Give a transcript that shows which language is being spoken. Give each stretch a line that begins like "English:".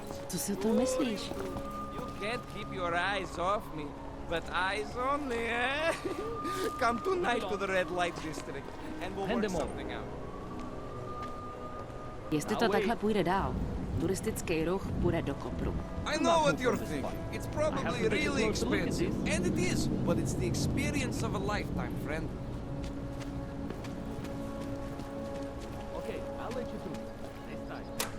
Czech: Co si o tom myslíš?
English: You can't keep your eyes off me, but eyes only, eh? Come tonight to the red light district, and we'll work something out.
Czech: Jestli to takhle půjde dál, turistický ruch půjde do kopru.
English: I know what you're thinking. It's probably really expensive, and it is, but it's the experience of a lifetime, friend. Okay, I'll let you through. Next time.